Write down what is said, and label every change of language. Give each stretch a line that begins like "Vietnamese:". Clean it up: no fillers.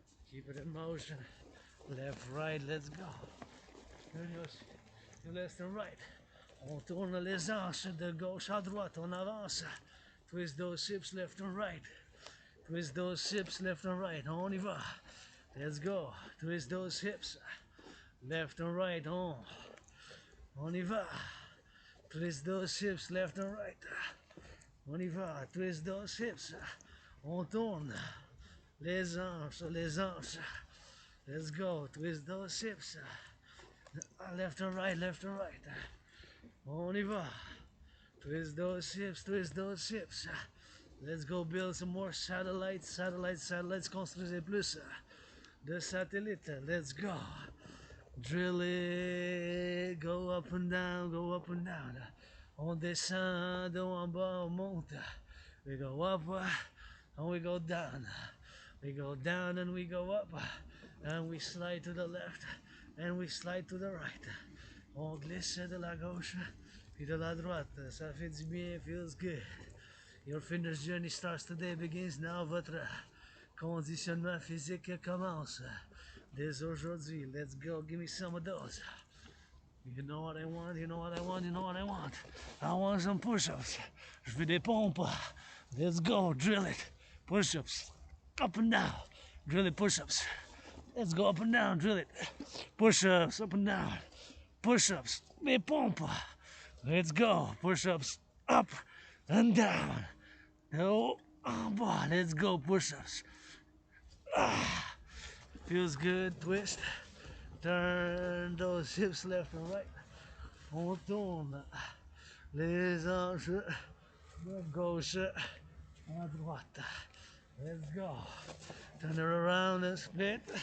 English: Keep it in motion. Left, right, let's go. Du left and right.
French: On tourne les hanches de gauche à droite, on avance.
English: Twist those hips left and right. Twist those hips left and right,
French: on y va.
English: Let's go. Twist those hips left and right,
French: on y va.
English: Twist those hips left and right.
French: On y va.
English: Twist those hips.
French: On tourne les hanches, les hanches.
English: Let's go. Twist those hips. Left and right, left and right.
French: On y va.
English: Twist those hips, twist those hips. Let's go build some more satellites, satellites.
French: Construisez plus de satellites.
English: Let's go. Drill it. Go up and down, go up and down.
French: On descend, en bas, on monte.
English: We go up and we go down. We go down and we go up. And we slide to the left and we slide to the right.
French: On glisse de la gauche puis de la droite. Ça fait du bien,
English: feels good. Your fitness journey starts today, begins now.
French: Votre conditionnement physique commence dès aujourd'hui.
English: Let's go, give me some of those. You know what I want, you know what I want, you know what I want. I want some push-ups.
French: Je veux des pompes.
English: Let's go, drill it. Push-ups. Up and down. Drill it, push-ups. Let's go up and down, drill it. Push-ups, up and down. Push-ups,
French: des pompes.
English: Let's go. Push-ups, up and down. Oh, boy, let's go. Push-ups. Feels good. Twist. Turn those hips left and right.
French: On tourne les hanches de gauche à droite.
English: Let's go. Turn it around and split.